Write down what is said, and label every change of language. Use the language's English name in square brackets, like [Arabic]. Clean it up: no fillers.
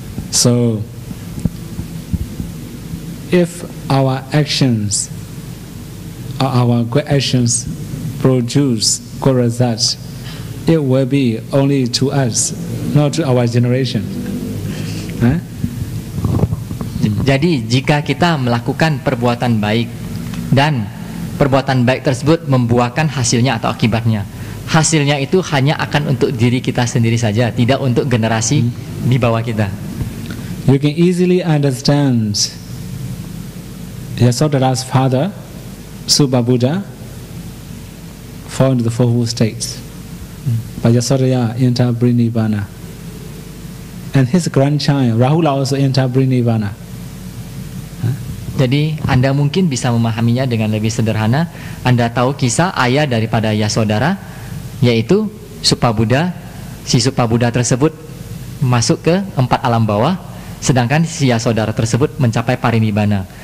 [English] So, if our actions or our good actions produce good results, it will be only to us, not to our generation. [Indonesian] Jadi jika kita melakukan perbuatan baik dan perbuatan baik tersebut membuahkan hasilnya atau akibatnya, hasilnya itu hanya akan untuk diri kita sendiri saja, tidak untuk generasi di bawah kita. [English] You can easily understand Yasodhara's father, Subhabuddha, fall into the fourfold states. But Yasodhara entered Nirvana. And his grandchild, Rahula, also entered Nirvana. [Indonesian] Jadi Anda mungkin bisa memahaminya dengan lebih sederhana. Anda tahu kisah ayah daripada Yasodhara, yaitu Subhabuddha. Si Subhabuddha tersebut masuk ke 4 alam bawah, sedangkan si Yasodhara tersebut mencapai parinibbana.